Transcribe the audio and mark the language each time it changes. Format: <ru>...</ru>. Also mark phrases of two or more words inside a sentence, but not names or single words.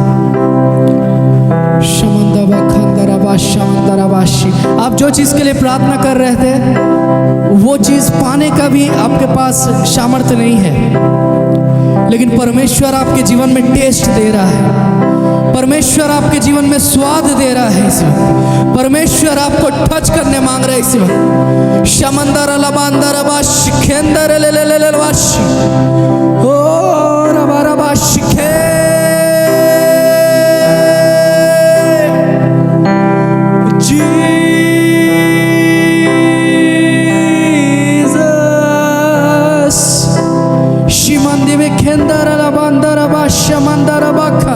<hi>आप जो चीज के लिए प्रार्थना कर रहे थे वो चीज पाने का भी आपके पास सामर्थ्य नहीं है, लेकिन परमेश्वर आपके जीवन में टेस्ट दे रहा है, परमेश्वर आपके जीवन में स्वाद दे रहा है। इस वक्त परमेश्वर आपको टच करने मांग रहे हैं। इस वक्त शमंदर लबांदर बाश खेंदर ले ले ले ले बाश ओ रबारा बाश खे जीसस शिमंदी में खेंदर लबांदर बाश शमंदर बाखर।</hi>